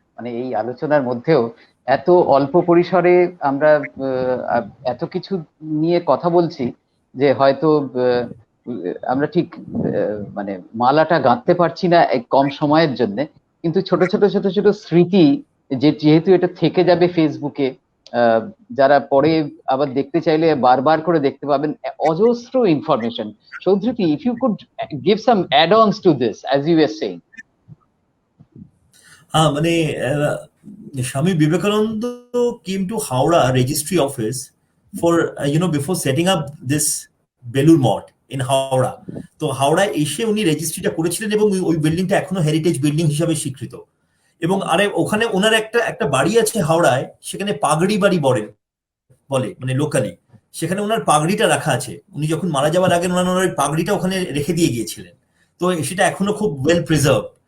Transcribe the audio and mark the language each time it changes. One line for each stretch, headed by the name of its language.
Bangla: মানে এই আলোচনার মধ্যেও এত অল্প পরিসরে আমরা এত কিছু নিয়ে কথা বলছি যে হয়তো আমরা ঠিক মানে মালাটা গাঁথতে পারছি না এই কম সময়ের জন্য। কিন্তু ছোট ছোট স্মৃতি যেহেতু এটা থেকে যাবে ফেসবুকে, যারা পরে আবার দেখতে চাইলে বারবার করে দেখতে পাবেন অজস্র information.
English: Shodhriti, if you could give some add-ons to this, as you were saying. মানে Swami Vivekananda came to Howrah registry office for before setting up this Belur Mott in Howrah.
Bangla: তো হাওড়া এসে উনি রেজিস্ট্রিটা করেছিলেন এবং ওই বিল্ডিংটা এখনো হেরিটেজ বিল্ডিং হিসাবে স্বীকৃত। এবং আরে ওখানে ওনার একটা বাড়ি আছে হাওড়ায়, সেখানে পাগড়ি বাড়ি বলে মানে লোকালি, সেখানে ওনার পাগড়িটা রাখা আছে। উনি যখন মারা যাওয়ার আগে ওনার ওই পাগড়িটা ওখানে রেখে দিয়ে গিয়েছিলেন। তো সেটা এখনো খুব
English: Well preserve.